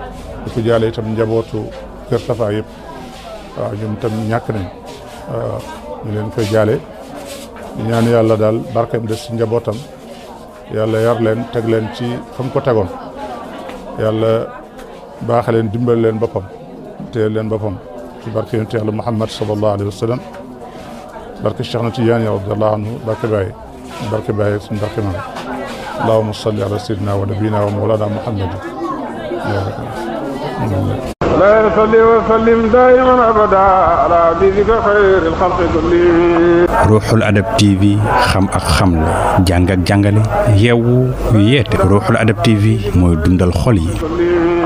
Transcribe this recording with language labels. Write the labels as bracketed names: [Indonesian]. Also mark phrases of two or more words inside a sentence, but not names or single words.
[Wolof] di ko jaale itam njabootu Kër Tafa yëpp waaw ñoom itam ñàkk nañ waaw ñu leen koy jaale di ñaan yàlla daal barkeem des ci njabootam yàlla yar leen teg leen ci fa mu ko tegoon yàlla baaxe leen dimbali leen boppam téye leen boppam ci barke yonent yàlla Muhammad [Arabic] صلى الله عليه وسلم [Wolof] barke Cheikh na Tidiane [Arabic] رضي الله عنه [Wolof] barke Baye suñu barke maam [Arabic] اللهم صل على سيدنا ونبينا ومولانا محمد لا يصلي وسلم دائما ابدا على حبيبك خير الخلق كلهم. [Wolof] Ruuxul Adab TV xam ak xamle jàng ak jàngale yeewu yeete Ruuxul Adab TV mooy dundal xol yi.